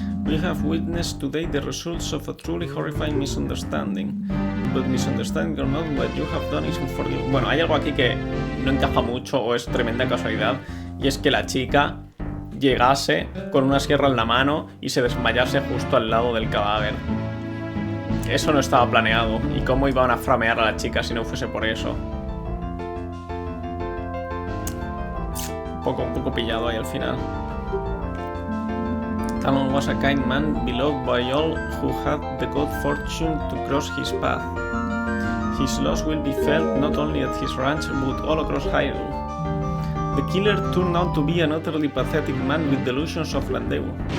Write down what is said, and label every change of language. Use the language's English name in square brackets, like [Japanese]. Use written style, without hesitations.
[English] We have witnessed today the results of a truly horrifying misunderstanding. But misunderstanding or not, what you have done isn't forgivable. [Spanish] Bueno, hay algo aquí que no encaja mucho o es tremenda casualidad, y es que la chica llegase con una sierra en la mano y se desmayase justo al lado del cadáver. Eso no estaba planeado. ¿Y cómo iban a framear a la chica si no fuese por eso? Un poco pillado ahí al final. [English] Talon was a kind man, beloved by all who had the good fortune to cross his path. His loss will be felt not only at his ranch, but all across Hyrule. The killer turned out to be an utterly pathetic man with delusions of grandeur.